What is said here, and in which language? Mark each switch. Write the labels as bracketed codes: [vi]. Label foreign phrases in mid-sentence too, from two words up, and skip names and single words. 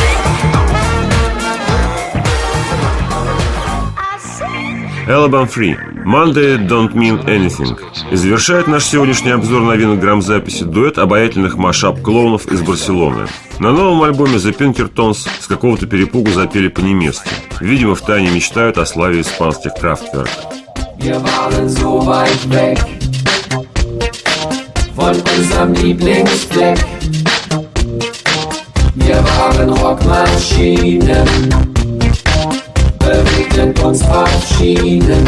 [ru] Alabama 3 Monday Don't Mean Anything. И завершает наш сегодняшний обзор новинок грамзаписи дуэт обаятельных машап-клоунов из Барселоны. На новом альбоме The Pinkertons с какого-то перепугу запели по-немецки. Видимо, втайне мечтают о славе испанских Kraftwerk. [de] Wir waren so weit weg von unserem Lieblingsfleck. Wir waren Rockmaschinen, bewegten uns auf Schienen.